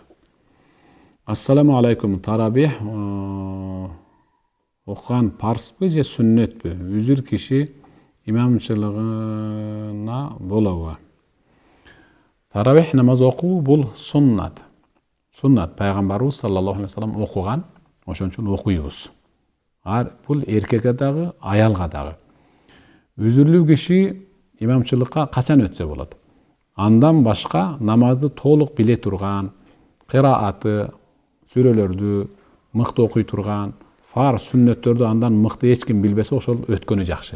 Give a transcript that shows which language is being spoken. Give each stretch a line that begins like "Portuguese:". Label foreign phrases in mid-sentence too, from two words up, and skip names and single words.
Arabic: السلام عليكم.
Kyrgyz: Тарабих окуган парспы же сүннөтпү? Үзүр киши имамчылыгына болобу? Тарабих намаз окуу бул суннат. Суннат пайгамбарыбыз
Arabic: صلى الله عليه وسلم
Kyrgyz: окуган, ошон үчүн окуйбуз. Бул эркекке дагы, аялга дагы. Үзүрлүү киши имамчылыкка качан өтсө болот? Андан башка намазды толук биле турган, кырааты, сүрөлөрдү мыкты окуй турган, фарз сүннөттөрдү андан мыкты эч ким билбесе, ошол өткөнү жакшы.